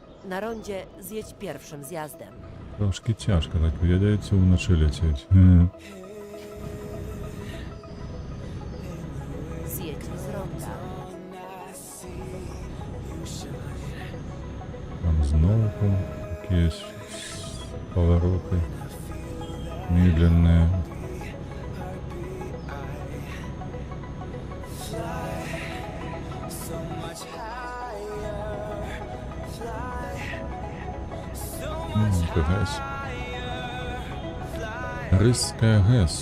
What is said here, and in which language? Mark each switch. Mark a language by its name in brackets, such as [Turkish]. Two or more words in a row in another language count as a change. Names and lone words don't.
[Polish] Na rondzie zjedź pierwszym zjazdem. [Belarusian] Трошки тяжко, так ведаеце, уночы ляцець. [Polish] Zjedź z ronda. [Ukrainian] Там знову якісь повороти медленные. [Russian] Это ГЭС. Рижская ГЭС.